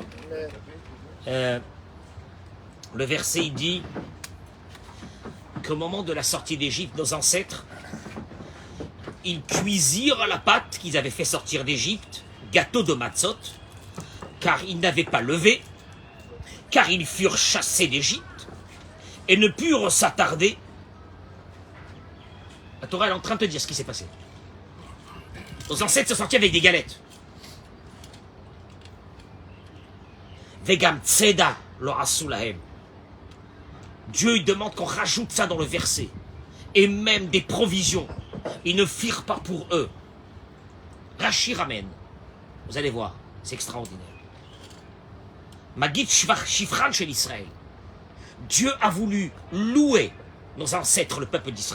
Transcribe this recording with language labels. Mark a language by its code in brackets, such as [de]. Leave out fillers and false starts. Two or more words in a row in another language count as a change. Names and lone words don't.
[fr] Le verset il dit qu'au moment de la sortie d'Égypte, nos ancêtres, ils cuisirent la pâte qu'ils avaient fait sortir d'Égypte, gâteau de matzot, car ils n'avaient pas levé, car ils furent chassés d'Égypte et ne purent s'attarder. La Torah est en train de te dire ce qui s'est passé. Nos ancêtres sont sortis avec des galettes. [he] וגם צדה לא עשו להם. [fr] Dieu il demande qu'on rajoute ça dans le verset. Et même des provisions. Ils ne firent pas pour eux. Rashi ramène. Vous allez voir, c'est extraordinaire. Magid Shifran chez l'Israël. Dieu a voulu louer nos ancêtres, le peuple d'Israël.